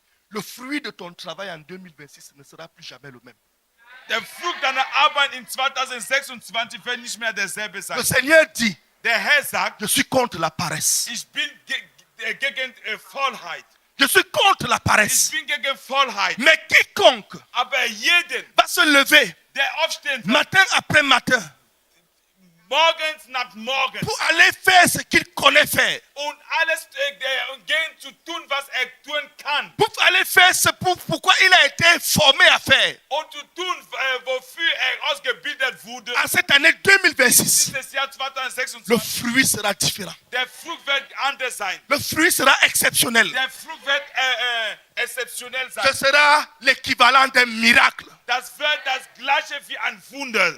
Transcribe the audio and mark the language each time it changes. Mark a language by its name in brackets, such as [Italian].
[French] le fruit de ton travail en 2026 ne sera plus jamais le même. [German] der Frucht deiner Arbeit in 2026 wird nicht mehr derselbe sein. [French] Le Seigneur dit, [German] Der Herr sagt, [French] je suis contre la paresse. [German] ich bin gegen Faulheit. [French] Je suis contre la [German] Ich [French] paresse. [German] bin gegen Faulheit. [French] Mais quiconque [German] Aber jeden, [French] va se lever [German] der aufstehen wird, [French] matin après matin [German] morgens nach morgens, [French] pour aller faire ce qu'il connaît faire, [German] und alles gehen zu tun, was tun kann. [French] pour aller faire ce pourquoi il a été formé à faire. [German] Und zu tun, wofür ausgebildet wurde. [French] En cette année 2026, [German] Dieses Jahr [French] le [German] 2026, [French] fruit sera différent. [German] der Frucht wird anders sein. [French] Le fruit sera exceptionnel. [German] Der Frucht wird exceptionell sein. [French] Ce sera l'équivalent d'un miracle. [German] Das wird das gleiche wie ein Wunder.